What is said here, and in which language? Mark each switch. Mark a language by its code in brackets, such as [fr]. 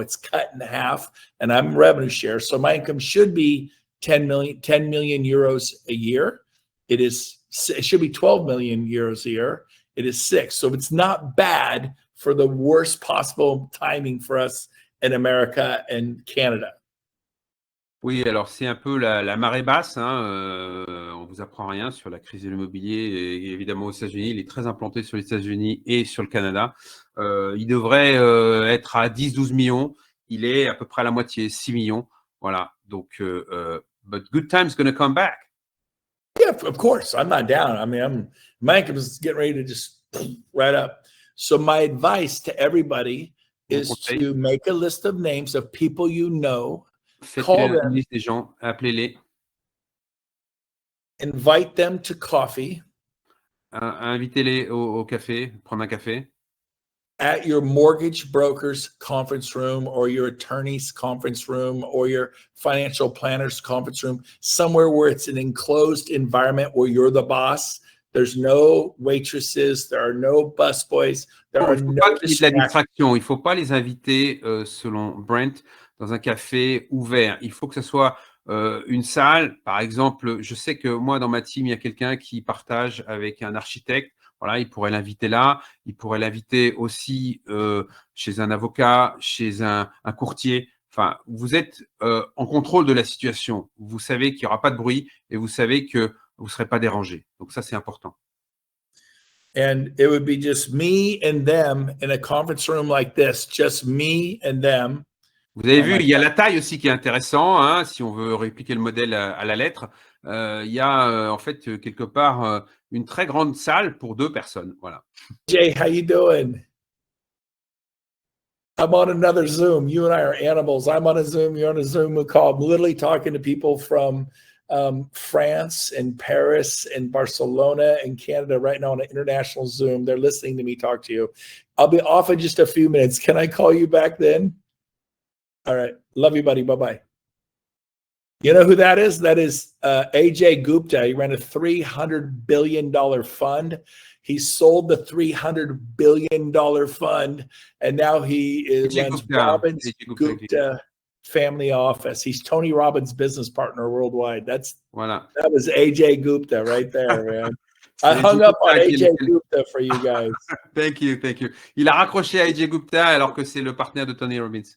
[en] It's cut in half, and I'm revenue share. So my income should be 10 million euros a year. It should be 12 million euros a year. It is 6. So it's not bad for the worst possible timing for us in America and Canada. [fr] Oui, alors c'est un peu la marée basse. On vous apprend rien sur la crise de l'immobilier. Et évidemment aux États-Unis, il est très implanté sur les États-Unis et sur le Canada. Il devrait être à 10-12 millions. Il est à peu près à la moitié, 6 millions. Voilà. Donc, [en] but good time's going to come back. Yeah, of course. I'm not down. I mean, my income is getting ready to just right up. So my advice to everybody is to make a list of names of people you know. [fr] Faites une liste des gens, appelez-les. [en] Invite them to coffee. [fr] Invitez-les au café, prendre un café. [en] At your mortgage broker's conference room or your attorney's conference room or your financial planner's conference room, somewhere where it's an enclosed environment where you're the boss. There's no waitresses, there are no busboys, there are no [fr] distractions. Il ne faut pas les inviter, selon Brent, dans un café ouvert. Il faut que ce soit une salle. Par exemple, je sais que moi, dans ma team, il y a quelqu'un qui partage avec un architecte. Voilà, il pourrait l'inviter là. Il pourrait l'inviter aussi chez un avocat, chez un courtier. Enfin, vous êtes en contrôle de la situation. Vous savez qu'il n'y aura pas de bruit et vous savez que vous ne serez pas dérangé. Donc ça, c'est important. [en] And it would be just me and them in a conference room like this, just me and them. [fr] Vous avez vu, il y a la taille aussi qui est intéressant, hein, si on veut répliquer le modèle à la lettre. Il y a en fait quelque part une très grande salle pour 2 personnes. Voilà. [en] Jay, how you doing? I'm on another Zoom. You and I are animals. I'm on a Zoom. You're on a Zoom call. I'm literally talking to people from France and Paris and Barcelona and Canada right now on an international Zoom. They're listening to me talk to you. I'll be off in just a few minutes. Can I call you back then? All right. Love you, buddy. Bye-bye. You know who that is? That is AJ Gupta. He ran a $300 billion fund. He sold the $300 billion fund, and now he runs Robbins Gupta Family Office. He's Tony Robbins' business partner worldwide. That was AJ Gupta right there, man. I hung up on AJ Gupta for you guys. Thank you. [fr] Il a raccroché à AJ Gupta alors que c'est le partenaire de Tony Robbins.